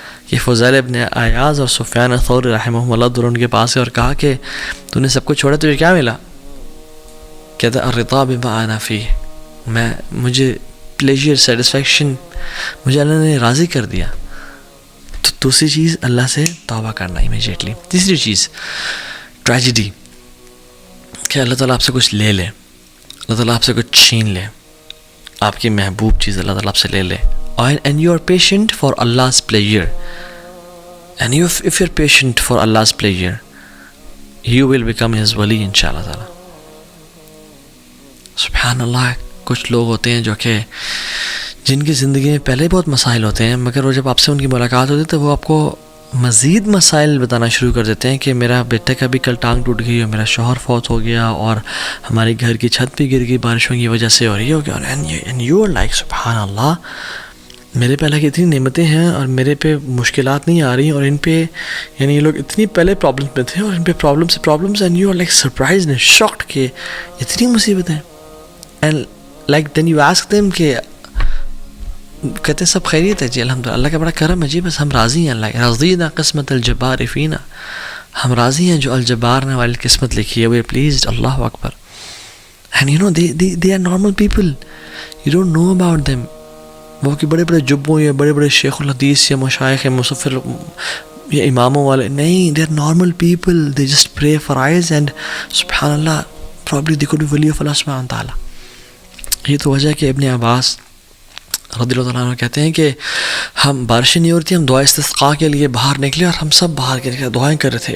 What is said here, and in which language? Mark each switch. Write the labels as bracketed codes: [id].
[ur] یہ فضیل ابن عیاض اور سفیان الثوری رحمہ اللہ دونوں ان کے پاس ہے اور کہا کہ تو نے سب کچھ چھوڑا, تجھے کیا ملا؟ کہتا [ar] الرضا بما انا فیہ, [ur] مجھے پلیجر, سیٹسفیکشن, مجھے اللہ نے راضی کر دیا. تو دوسری چیز اللہ سے توبہ کرنا امیجیٹلی. تیسری چیز ٹریجڈی, کہ اللہ تعالیٰ آپ سے کچھ لے لے, اللہ تعالیٰ آپ سے کچھ چھین لے, آپ کی محبوب چیز اللہ تعالیٰ آپ سے لے لے. [en] And you are patient for Allah's pleasure, and if you're patient for Allah's pleasure, you will become His wali inshallah ta'ala. [ur] سبحان اللہ. کچھ لوگ ہوتے ہیں جو کہ جن کی زندگی میں پہلے بہت مسائل ہوتے ہیں, مگر وہ جب آپ سے ان کی ملاقات ہوتی ہے تو وہ آپ کو مزید مسائل بتانا شروع کر دیتے ہیں کہ میرا بیٹے کا بھی کل ٹانگ ٹوٹ گئی اور میرا شوہر فوت ہو گیا اور ہماری گھر کی چھت بھی گر گئی بارشوں کی وجہ سے, اور یہ ہو گیا. [en] and you are like [ur] سبحان اللہ, میرے پہ اللہ کی اتنی نعمتیں ہیں اور میرے پہ مشکلات نہیں آ رہی, اور ان پہ یعنی یہ لوگ اتنی پہلے پرابلمس میں تھے اور ان پہ problems [en] and you are like surprised and shocked [ur] کہ اتنی مصیبتیں. [en] and like then you ask them [ur] کہ کہتے ہیں سب خیریت ہے جی الحمدللہ, اللہ کا بڑا کرم ہے جی, بس ہم راضی ہیں, اللہ [ar] رضینا قسمت الجبار فینا, [ur] ہم راضی ہیں جو الجبار نے والی قسمت لکھی ہے, [en] We are pleased. [ur] Allah Akbar. [en] And they are normal people, you don't know about them. [ur] وہ کہ بڑے بڑے جبوں یا بڑے بڑے شیخ الحدیث یا مشائخ یا مصفر یا اماموں والے نہیں, [en] they are normal people, they just pray for eyes and [ur] سبحان اللہ [en] probably they could be wali of Allah [ur] سبحانہ تعالیٰ. یہ تو وجہ ہے کہ ابن عباس رضی اللہ عنہ کہتے ہیں کہ ہم بارشیں نہیں ہو رہی تھی, ہم دعا استسقاء کے لیے باہر نکلے اور ہم سب باہر کے دعائیں کر رہے تھے.